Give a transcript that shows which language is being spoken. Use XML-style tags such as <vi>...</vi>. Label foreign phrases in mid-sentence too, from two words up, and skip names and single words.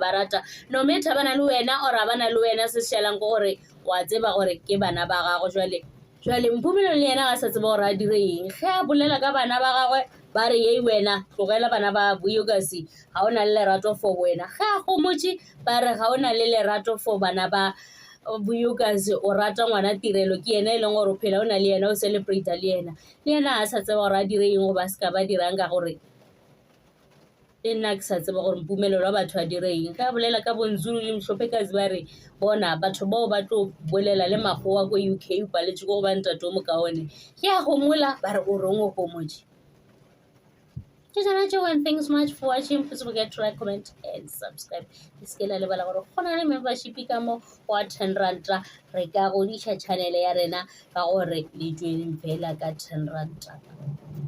<nso>ba rata</nso> <en>no matter</en> <nso>bana le wena or a bana le wena se šalang ko gore wa tseba gore ke bana ba gago jwale Mpumelelo le yena ga sa tseba gore a dire eng ge a bolela ka bana ba gagwe ba re yei wena tlogela bana ba Vuyokazi ga o na le lerato for wena ge a gomotse ba re ga o na le lerato for bana ba Vuyokazi o rata ngwana tirelo ke yena e leng gore o phela o na le yena o celebrate le yena a sa tseba gore a dire eng go ba se ka ba dirang ka gore le nna ke sa tseba gore Mpumelelo wa batho a dire eng ka bolela ka bonzulu le Mhlophekazi ba re bona batho bao ba tlo bolela le magoa ko UK o paletse go ba ntate mo kaone ke a gomola ba re o reng o gomotse.</nso> <en>And thanks so much for watching. Please don't forget to like, comment, and subscribe.</en> <nso>Iskela lebala gore gona le membership ka mo wa 10 ranta re ka godisha channel ya rena ka gore le join fela ka 10 ranta.</nso>